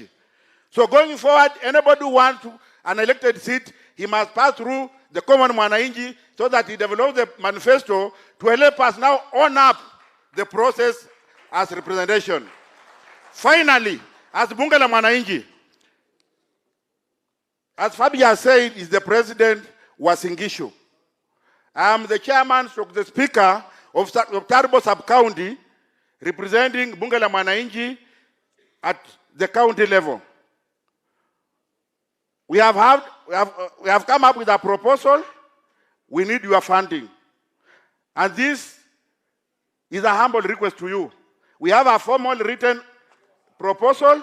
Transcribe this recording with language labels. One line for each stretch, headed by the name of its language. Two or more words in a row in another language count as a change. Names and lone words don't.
English: So going forward, anybody who wants an elected seat, he must pass through the common Mwananchi so that he develops the manifesto to help us now own up the process as representation. Finally, as Bunge la Mwananchi, as Fabi has said, is the president Uasin Gishu. I am the chairman, the speaker of Tarbo sub-county, representing Bunge la Mwananchi at the county level. We have come up with a proposal. We need your funding. And this is a humble request to you. We have a formal written proposal.